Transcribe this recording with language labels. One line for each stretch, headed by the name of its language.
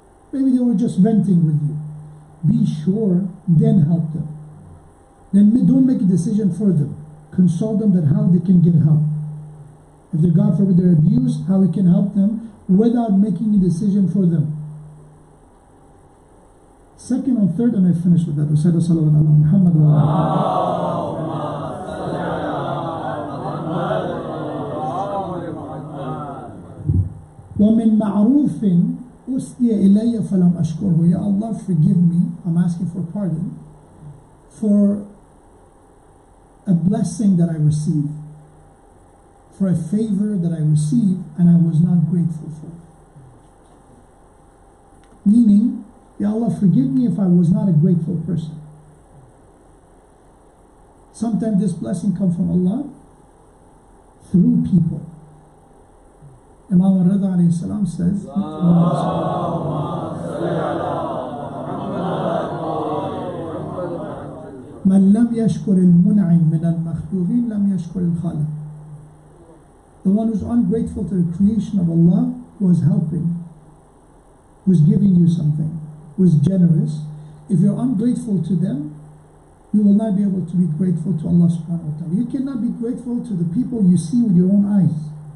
English: Maybe they were just venting with you. Be sure, then help them. Then don't make a decision for them. Consult them that how they can get help. If they, God forbid, they're abused, how we can help them without making a decision for them. Second and third, and I finish with that. Usaid salawat ala Muhammad wa
Arabic: وَمِن مَعْرُوفٍ أُسْدِيَ إِلَيَّ فَلَمْ أَشْكُرْهُ.
English: Ya Allah, forgive me. I'm asking for pardon for a blessing that I received, for a favor that I received and I was not grateful for. Meaning, Ya Allah, forgive me if I was not a grateful person. Sometimes this blessing comes from Allah through people. Imam al-Rida alayhi salam says,
Arabic: من لم يشكر المنعم من المخلوقين لم يشكر الخالق.
English: The one who's ungrateful to the creation of Allah, who is helping, who is giving you something, who is generous. If you're ungrateful to them, you will not be able to be grateful to Allah subhanahu wa ta'ala. You cannot be grateful to the people you see with your own eyes.